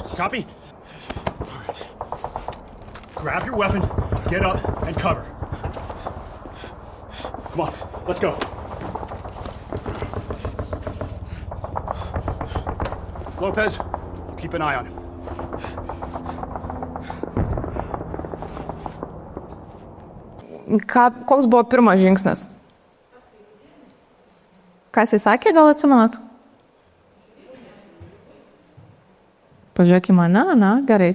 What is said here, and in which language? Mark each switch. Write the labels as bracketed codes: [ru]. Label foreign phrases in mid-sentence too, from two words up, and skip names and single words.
[en] Copy? All right. Grab your weapon, get up, and cover. Come on, let's go. Lopez, keep an eye on him. [lt] Koks buvo pirmas žingsnis? Ką jisai sakė, gal atsimenat? Pažiūrėk į mane, na, gerai.